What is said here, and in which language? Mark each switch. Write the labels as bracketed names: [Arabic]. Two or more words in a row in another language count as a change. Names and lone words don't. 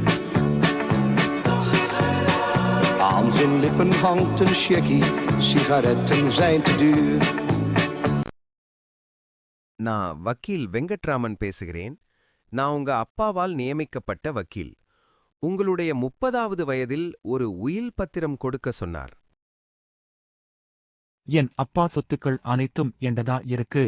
[Dutch] Aan zijn lippen hangt een checkie, sigaretten zijn te duur. [Tamil] நான் வக்கீல் வெங்கட்ராமன் பேசுகிறேன். நான் உங்க அப்பாவால் நியமிக்கப்பட்ட வக்கீல். உங்களுடைய 30வது வயதில் ஒரு உயில் பத்திரம் கொடுக்க சொன்னார். என் அப்பா சொத்துக்கள் அனைத்தும் என்னதா இருக்கு.